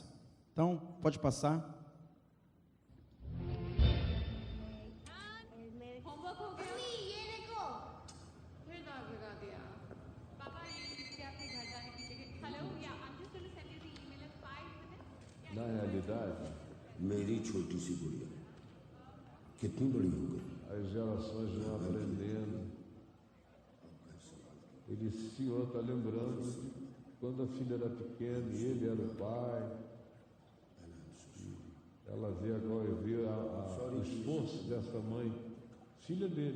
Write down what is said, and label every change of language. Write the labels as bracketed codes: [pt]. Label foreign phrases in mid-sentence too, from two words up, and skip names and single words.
[pt] Então, pode passar. Na realidade, [hi] मेरी छोटी सी गुड़िया कितनी बड़ी हो गई? [pt] As gerações vão aprendendo. O senhor está lembrando de quando a filha era pequena e ele era o pai. Ela vê agora, o esforço dessa mãe, filha dele.